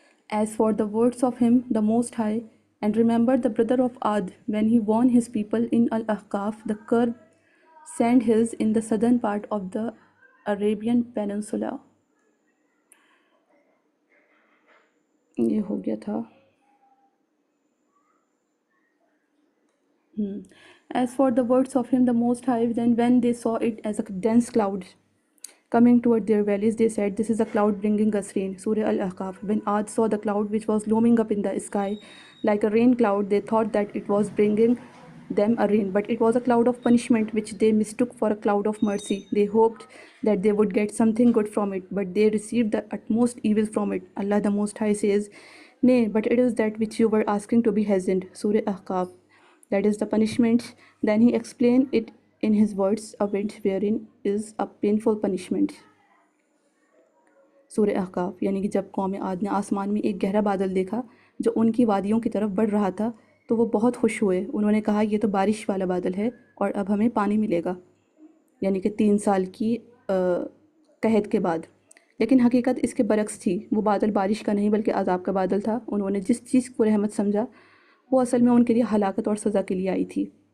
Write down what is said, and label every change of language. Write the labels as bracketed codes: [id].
[en] As for the words of him, the Most High, and remember the brother of Ad, when he warned his people in Al-Ahqaf, the curved sand hills in the southern part of the Arabian Peninsula. [ur] یہ ہو گیا تھا۔ [en] As for the words of him, the Most High, then when they saw it as a dense cloud coming toward their valleys, they said, this is a cloud bringing us rain. Surah Al-Ahqaf. When Ad saw the cloud which was looming up in the sky like a rain cloud, they thought that it was bringing them a rain, but it was a cloud of punishment which they mistook for a cloud of mercy. They hoped that they would get something good from it, but they received the utmost evil from it. Allah the Most High says, nay, but it is that which you were asking to be hastened. Surah Ahqaf. That is the punishment. Then he explained it in his words, a wind wherein is a painful punishment. [ur] سورہ احقاف یعنی کہ جب قوم عاد نے آسمان میں ایک گہرا بادل دیکھا جو ان کی وادیوں کی طرف بڑھ رہا تھا تو وہ بہت خوش ہوئے۔ انہوں نے کہا یہ تو بارش والا بادل ہے اور اب ہمیں پانی ملے گا، یعنی کہ 3 سال کی قحط کے بعد۔ لیکن حقیقت اس کے برعکس تھی، وہ بادل بارش کا نہیں بلکہ عذاب کا بادل تھا۔ انہوں نے جس چیز کو رحمت سمجھا وہ اصل میں ان کے لیے ہلاکت اور سزا کے لیے آئی تھی۔